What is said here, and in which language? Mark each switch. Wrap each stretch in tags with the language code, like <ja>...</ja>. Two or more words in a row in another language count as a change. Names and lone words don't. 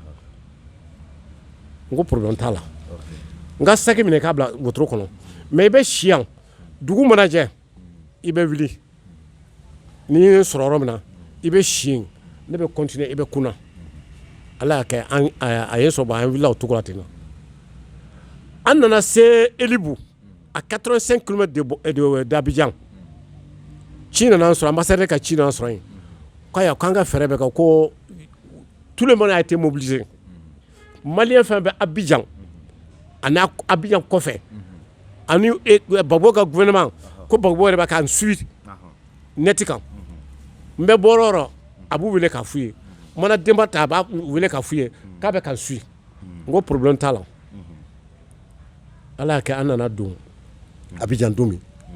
<bm>n ko problème t'a la n ka saki minɛ k'a bila wotoro kɔnɔ mais i bɛ si yan dugu mana jɛ i bɛ wuli ni ye sɔrɔ yɔrɔ min na i bɛ si yen ne bɛ continuer i bɛ kunna ala y'a kɛ a ye sɔrɔ an wulila o cogo la ten na an nana se Elibu à 85 km d'Abidjan ci nana an sɔrɔ ambassadeur ka ci nana sɔrɔ yen k'an ka fɛɛrɛ bɛ kɛ ko</bm> <fr>tout le monde a été mobilisé</fr> <bm>maliyɛn fɛn bɛ Abidjan ani Abidjan kɔfɛ ani Gbagbo ka gouvernement ko Gbagbo yɛrɛ bɛ k'an suit net kan n bɛ bɔ yɔrɔ a b'u wele k'a f'u ye mana denba ta a b'a wele ka f'u ye k'a bɛ ka su n ko problème t'a la ala y'a kɛ an nana don Abidjan don min</bm>